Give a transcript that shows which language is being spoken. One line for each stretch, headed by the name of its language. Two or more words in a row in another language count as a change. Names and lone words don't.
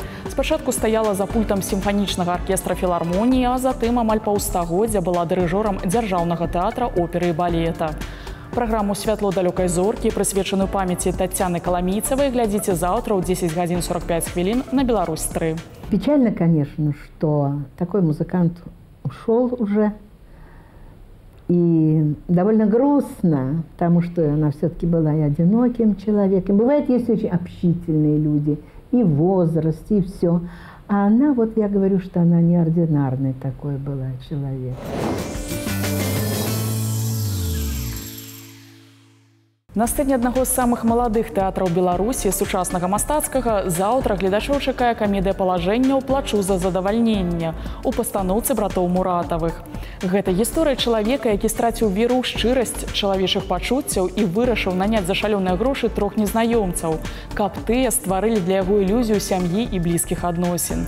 Belarusian: Спачатку стаяла за пультам сімфанічнага аркестра філармоніі, а затым амаль паўстагоддзя была дырыжорам дзяржаўнага тэатра, оперы і балета. Праграму «Святло далёкай зоркі», прысвечаную памяці Тацяны Каламійцавай, глядзіце заўтра ў 10:45 на Беларусь-3.
Russian: Печально, конечно, что такой музыкант ушел уже. И довольно грустно, потому что она все-таки была и одиноким человеком. Бывает, есть очень общительные люди, и в возрасте, и все. А она, вот я говорю, что она неординарный такой была человек.
Belarusian: На сцэне аднаго з самых маладых тэатраў Беларусі, сучаснага мастацкага, заўтра гледачоў чакае камедыя палажэнняў «Плачу за задавальненне» у пастаноўцы братоў Муратавых. Гэта гісторыя чалавека, які страціў веру ў шчырасць чалавечых пачуццяў і вырашыў наняць за шалёныя грошы 3 незнаёмцаў, каб тыя стварылі для яго ілюзію сям'і і блізкіх адносін.